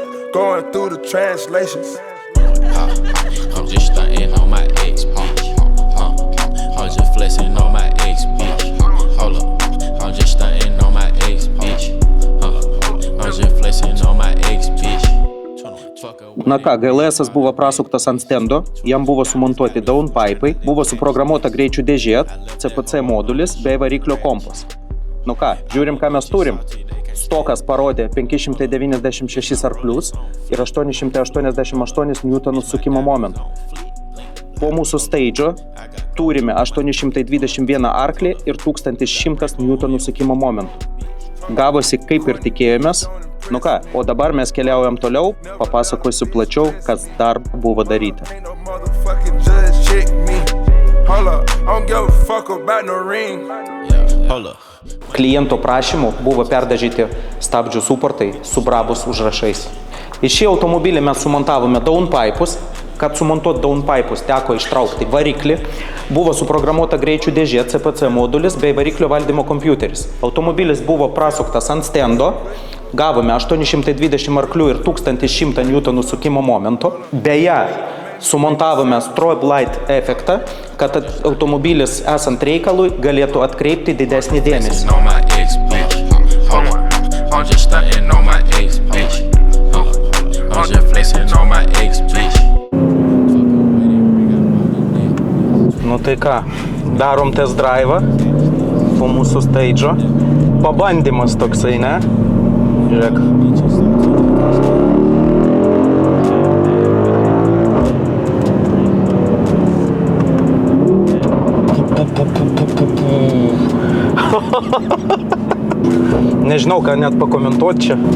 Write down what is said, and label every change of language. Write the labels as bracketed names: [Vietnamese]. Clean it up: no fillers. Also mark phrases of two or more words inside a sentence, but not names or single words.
[English] Going through the translations. I'm just stunting on my ex, bitch. I'm just flexing on my ex, bitch. Hold up, I'm just stunting on my ex, bitch. I'm just flexing on my ex, bitch. [Lithuanian] На ką, GLS buvo prasuktas ant stendo, jam buvo sumontuoti downpipai, buvo suprogramuota greičių dėžė, CPC modulis bei variklio kompas. Nu ką, žiūrim, ką mes turim. Stokas parodė 596 arklius ir 888 Newtonų sukimo momentų. Po mūsų stage'o turime 821 arklį ir 1100 Newtonų sukimo momentų. Gavosi kaip ir tikėjomės. Nu ką, o dabar mes keliaujam toliau, papasakosiu plačiau, kas dar buvo daryta. [English] Ain't no motherfucking judge check me. Hold up, I don't give a fuck about no ring. Hold up. [Lithuanian] Kliento prašymu buvo perdažyti stabdžių suportai su Brabus užrašais. Į šį automobilį mes sumontavome downpipus. Kad sumontuot downpipus teko ištraukti variklį, buvo suprogramuota greičių dėžė, CPC modulis bei variklio valdymo kompiuteris. Automobilis buvo prasuktas ant stendo, gavome 820 arklių ir 1100 Newtonų sukimo momento. Beje, sumontavome [English] strobe light [Lithuanian] efektą, kad automobilis esant reikalui galėtų atkreipti didesnį dėmesį. [English] On my ex, bitch. Hold up, I'm just stunting on my ex, bitch. I'm just flexing on my ex, bitch. [Lithuanian] Nu tai ką, darom [English] test drive'ą [Lithuanian] po mūsų stage'o. Pabandymas toksai, ne? Žiūrėk. Nežinau, ką net pakomentuoti čia.